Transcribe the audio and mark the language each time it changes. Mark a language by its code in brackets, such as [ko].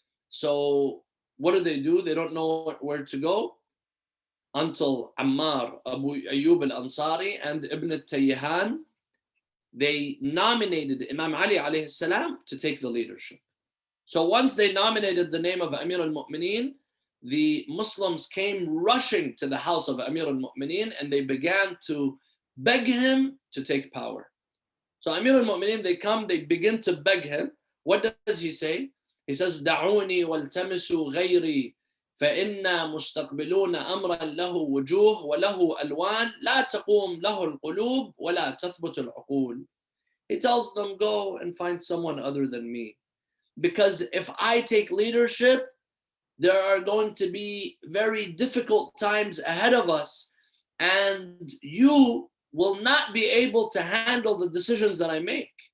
[en] So what do? They don't know where to go until Ammar, Abu Ayyub al-Ansari, and Ibn al-Tayyihan, they nominated Imam Ali alayhi salam to take the leadership. So once they nominated the name of Amir al-Mu'mineen, the Muslims came rushing to the house of Amir al-Mu'mineen and they began to beg him to take power. So Amir al-Mu'mineen, they begin to beg him. What does he say? He says, [ar] دعوني والتمسوا غيري فإنا مستقبلون أمرا له وجوه وله ألوان لا تقوم له القلوب ولا تثبت العقول. [en] He tells them, go and find someone other than me. Because if I take leadership, there are going to be very difficult times ahead of us, and you will not be able to handle the decisions that I make.